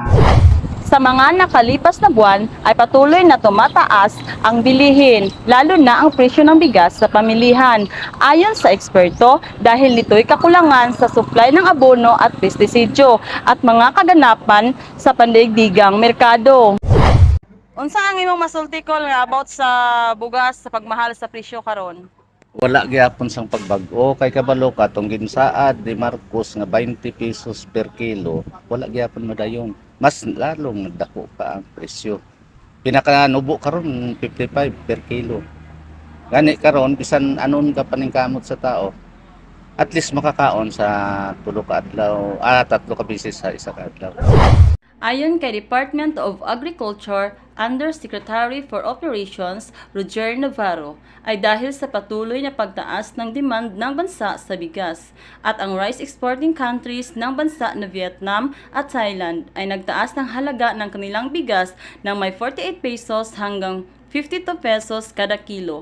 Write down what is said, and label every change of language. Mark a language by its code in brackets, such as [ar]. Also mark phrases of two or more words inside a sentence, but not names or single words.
[tl] Sa mga nakalipas na buwan ay patuloy na tumataas ang bilihin, lalo na ang presyo ng bigas sa pamilihan. Ayon sa eksperto, dahil nito'y kakulangan sa supply ng abono at pestisidyo at mga kaganapan sa pandaigdigang merkado. [ceb] Unsa ang imong masulti Col, nga about sa bugas sa pagmahal sa presyo karon? [hil] Wala gyapon sang pagbag-o kay kabalo ka tong ginsaad ni Marcos nga 20 pesos per kilo. Wala gyapon madayon. Mas lalong nagdako pa ang presyo. Pinakanubo karon 55 per kilo. Gani karon bisan anon ka paningkamot sa tao, [en] at least [hil] makakaon sa tulo ka adlaw, tatlo ka beses sa isa ka adlaw. [tl] Ayon kay Department of Agriculture Undersecretary for Operations Roger Navarro, ay dahil sa patuloy na pagtaas ng demand ng bansa sa bigas at ang [en] rice exporting countries [tl] ng bansa na Vietnam at Thailand ay nagtaas ng halaga ng kanilang bigas ng may 48 pesos hanggang 52 pesos kada kilo.